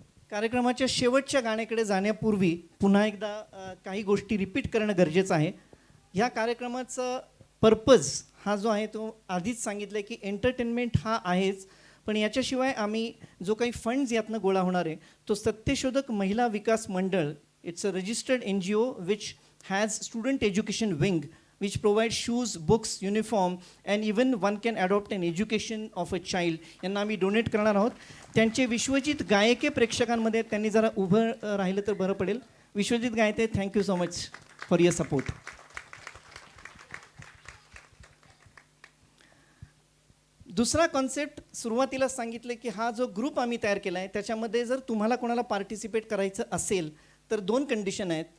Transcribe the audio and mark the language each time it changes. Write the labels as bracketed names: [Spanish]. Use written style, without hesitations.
[Marathi] कार्यक्रमाच्या शेवटच्या गाण्याकडे जाण्यापूर्वी पुन्हा एकदा काही गोष्टी रिपीट करणं गरजेचं आहे. ह्या कार्यक्रमाचा पर्पज हा जो आहे तो आधीच सांगितलं आहे की एंटरटेनमेंट हा आहेच, पण याच्याशिवाय आम्ही जो काही फंड्स यातनं गोळा होणार आहे तो सत्यशोधक महिला विकास मंडळ. [English] It's a registered NGO which has student education wing which provides shoes, books, uniform and even one can adopt an education of a child. [Marathi] यांना आम्ही डोनेट करणार आहोत. त्यांचे विश्वजित गायके प्रेक्षकांमध्ये त्यांनी जरा उभं राहिलं तर बरं पडेल. [English] Vishwajit Gayte, thank you so much for your support. [Marathi] दुसरा कॉन्सेप्ट सुरुवातीला सांगितलं की हा जो ग्रुप आम्ही तयार केला आहे त्याच्यामध्ये जर तुम्हाला कोणाला पार्टिसिपेट करायचं असेल तर 2 कंडिशन आहेत.